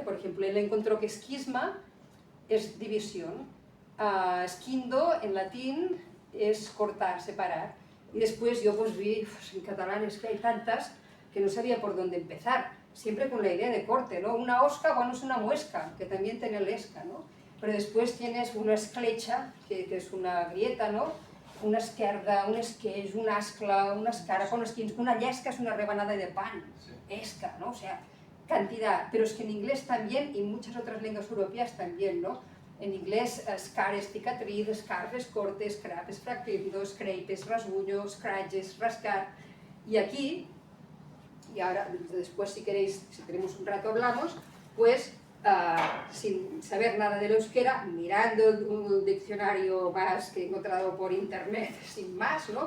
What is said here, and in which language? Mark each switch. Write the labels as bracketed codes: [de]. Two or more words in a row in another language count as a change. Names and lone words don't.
[es] Por ejemplo, él encontró que esquisma es división, esquindo en latín es cortar, separar. Y después yo pues vi, pues en catalán es que hay tantas que no sabía por dónde empezar, siempre con la idea de corte, ¿no? Una osca, bueno, es una muesca, que también tiene l'esca, ¿no? Pero después tienes una escletxa, que es una grieta, ¿no? Una esquerda, un esqueix, un ascla, una escara con esquins, una llesca es una rebanada de pan, esca, ¿no? O sea, cantidad. Pero es que en inglés también, y muchas otras lenguas europeas también, ¿no? En inglés, scar es cicatriz, scarf es corte, scrap es fragmento, scrape es rasguño, scratch es rascar. Y aquí, y ahora después si queréis, si tenemos un rato hablamos, pues sin saber nada del euskera, mirando un diccionario más que he encontrado por internet, sin más, ¿no?